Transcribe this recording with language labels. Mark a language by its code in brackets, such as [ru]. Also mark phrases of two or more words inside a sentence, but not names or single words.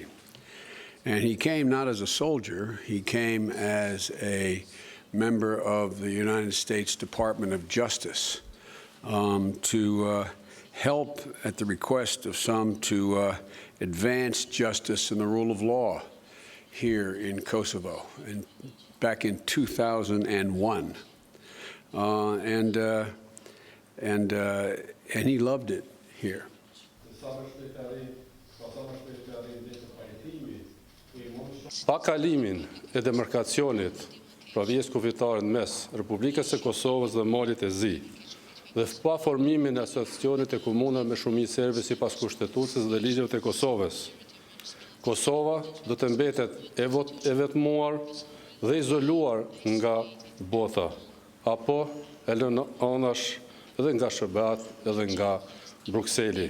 [en] And he came not as a soldier, he came as a member of the United States Department of Justice to help, at the request of some, to advance justice and the rule of law here in Kosovo, and back in 2001. And he loved it here. [sq] Pa kalimin e demarkacionit pra vjesë kufitare në mes Republikës së Kosovës dhe Malit e Zi, dhe pa formimin e asociacionit e komunave me shumicë serbe sipas kushtetuesës dhe ligjeve të Kosovës, Kosova do të mbetet e vetmuar dhe izoluar nga bota, apo e lënë anash edhe nga SBA edhe nga Brukseli.